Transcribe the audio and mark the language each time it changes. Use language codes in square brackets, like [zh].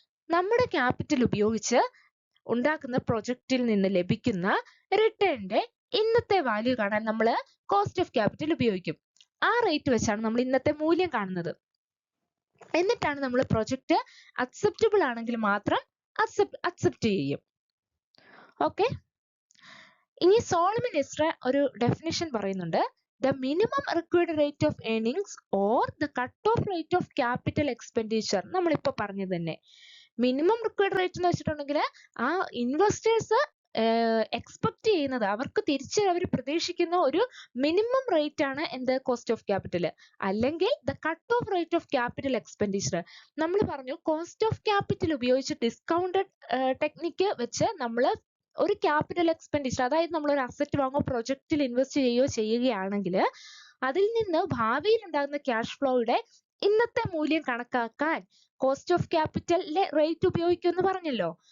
[ml] നമ്മുടെ ക്യാപിറ്റൽ ഉപയോഗിച്ച് ഉണ്ടാക്കുന്ന പ്രൊജക്റ്റിൽ നിന്ന് ലഭിക്കുന്ന റിട്ടേണിന്റെ ഇന്നത്തെ വാല്യൂ കാണാൻ നമ്മൾ കോസ്റ്റ് ഓഫ് ക്യാപിറ്റൽ ഉപയോഗിക്കും. ആ റേറ്റ് വെച്ചാണ് നമ്മൾ ഇന്നത്തെ മൂല്യം കാണുന്നത്. എന്നിട്ടാണ് നമ്മൾ പ്രൊജക്റ്റ് അക്സെപ്റ്റബിൾ ആണെങ്കിൽ മാത്രം അക്സെപ്റ്റ് ചെയ്യും. ഓക്കെ, ഇനി സോളമൻ എസ്ര ഒരു ഡെഫിനിഷൻ പറയുന്നുണ്ട്. [en] The minimum required rate of earnings or the cut-off rate of capital expenditure. [ml] നമ്മളിപ്പോൾ പറഞ്ഞത് തന്നെ മിനിമം റിക്വയർഡ് റേറ്റ് എന്ന് വെച്ചിട്ടുണ്ടെങ്കിൽ ആ ഇൻവെസ്റ്റേഴ്സ് എക്സ്പെക്ട് ചെയ്യുന്നത്, അവർക്ക് തിരിച്ച് അവർ പ്രതീക്ഷിക്കുന്ന ഒരു മിനിമം റേറ്റ് ആണ് എന്ത്? Cost of capital. [en] അല്ലെങ്കിൽ the cut off rate of capital expenditure. [ml] നമ്മൾ പറഞ്ഞു കോസ്റ്റ് ഓഫ് ക്യാപിറ്റൽ ഉപയോഗിച്ച് ഡിസ്കൗണ്ടഡ് ടെക്നിക്ക് വെച്ച് നമ്മൾ ഒരു ക്യാപിറ്റൽ എക്സ്പെൻഡിച്ചർ, അതായത് നമ്മൾ ഒരു അസറ്റ് വാങ്ങോ പ്രൊജക്റ്റിൽ ഇൻവെസ്റ്റ് ചെയ്യുകയാണെങ്കിൽ അതിൽ നിന്ന് ഭാവിയിൽ ഉണ്ടാകുന്ന ക്യാഷ് ഫ്ലോയുടെ ഇന്നത്തെ മൂല്യം കണക്കാക്കാൻ കോസ്റ്റ് ഓഫ് ക്യാപിറ്റലിലെ റേറ്റ് ഉപയോഗിക്കും എന്ന് പറഞ്ഞല്ലോ.